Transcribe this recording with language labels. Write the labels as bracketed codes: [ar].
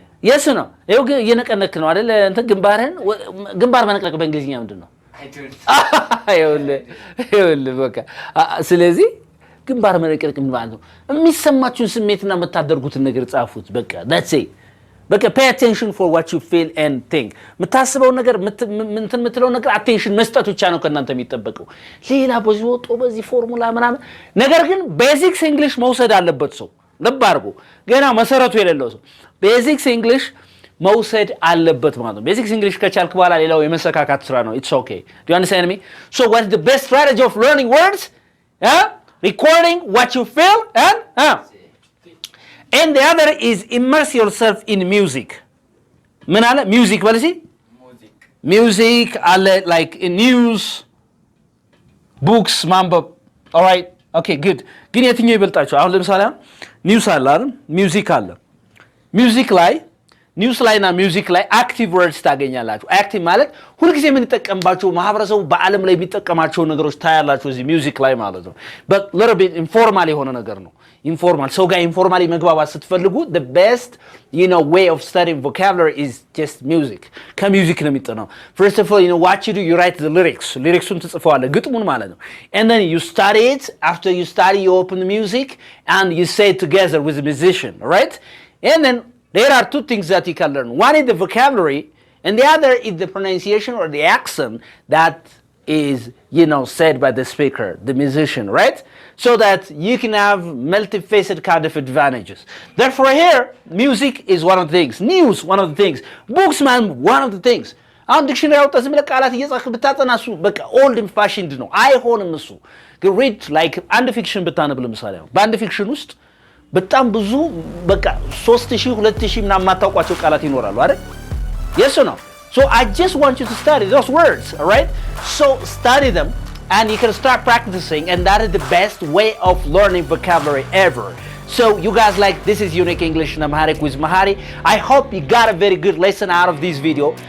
[am] yes ነው። ይኸው ግን እየነቀነክ ነው አይደል? እንትን ግንባር መነቅነቅ በእንግሊዝኛ ምንድን ነው? ይኸውልህ በቃ ስለዚህ ግንባር መነቅነቅ ምን ማለት ነው? የሚሰማችሁን ስሜትና የምታደርጉትን ነገር ጻፉት። በቃ [en] that's it. በቃ pay attention for what you feel and think. [am] የምታስበው ነገር እንትን የምትለው ነገር attention መስጠት ብቻ ነው ከእናንተ የሚጠበቀው። ሌላ በዚህ ወጦ በዚህ ፎርሙላ ምናምን ነገር ግን ቤዚክስ እንግሊሽ መውሰድ አለበት ሰው። ልብ አድርጉ። ገና መሰረቱ የሌለው ሰው ቤዚክስ እንግሊሽ መውሰድ አለበት ማለት ነው። ቤዚክስ እንግሊሽ ከቻልክ በኋላ ሌላው የመሰካካት ስራ ነው። [en] It's okay. Do you understand me? So what is the best strategy of learning words? Recording what you feel and the other is immerse yourself in music. [am] ምን አለ? [en] music ማለት music አለ like in news books ማንበብ. all right, okay, good. [am] ግን የትኛው ይበልጣቸው? አሁን ለምሳሌ ኒውስ አለ አይደል? ሚውዚክ አለ። ሚውዚክ ላይ ኒውስ ላይና ሚውዚክ ላይ አክቲቭ ወርድስ ታገኛላችሁ። አክቲቭ ማለት ሁልጊዜ የምንጠቀምባቸው ማህበረሰቡ በአለም ላይ የሚጠቀማቸው ነገሮች ታያላችሁ እዚህ ሚውዚክ ላይ ማለት ነው። [en] but little bit informal [am] የሆነ ነገር ነው። informal ሰው ጋር ኢንፎርማሊ መግባባት ስትፈልጉ [en] the best way of studying vocabulary is just music. [am] ከሚውዚክ ነው የሚጠናው. [en] First of all, what you do, you write the lyricsን [am] ትጽፈዋለህ ግጥሙን ማለት ነው. [en] And then you study it. After you study, you open the music and you say it together with the musician, right? And then there are two things that you can learn. One is the vocabulary and the other is the pronunciation or the accent that is said by the speaker, the musician, right? So that you can have multifaceted kind of advantages. Therefore here, music is one of the things. News, one of the things. Books, man, one of the things. [am] አሁን ዲክሽነሪ አውጥተህ ዝም ብለህ ቃላት እየጻፍክ ብታጠና እሱ በቃ ኦልድ ፋሽንድ ነው። አይሆንም እሱ። ሪድ ላይክ አንድ ፊክሽን ብታነብ ለምሳሌ በአንድ ፊክሽን ውስጥ በጣም ብዙ በቃ 3000 2000 ምናምን የማታውቋቸው ቃላት ይኖራሉ አይደል? [en] yes or no? So I just want you to study those words, all right? So study them and you can start practicing, and that is the best way of learning vocabulary ever. So you guys, like, this is Unique English in Amharic with Mahari. I hope you got a very good lesson out of this video.